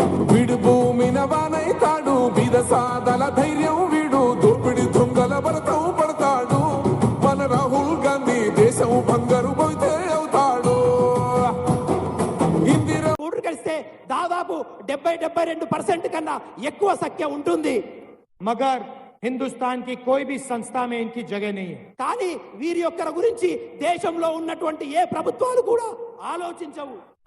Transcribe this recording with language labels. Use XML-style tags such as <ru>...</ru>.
<te>వీడు భూమిన వానైతాడు బీద సాదల ధైర్యం వీడు దోపిడి దొంగల భరతం పడతాడు. మన రాహుల్ గాంధీ దేశం బంగారు పోతే అవుతాడు. ఇందిరా ఓట్లు కలిస్తే దాదాపు 70-72% కన్నా ఎక్కువ సంఖ్య ఉంటుంది.</te> <hi>मगर हिंदुस्तान की कोई भी संस्था में इनकी जगह नहीं है.</hi> <te>కానీ వీరి యొక్క గురించి దేశంలో ఉన్నటువంటి ఏ ప్రభుత్వాలు కూడా ఆలోచించవు.</te>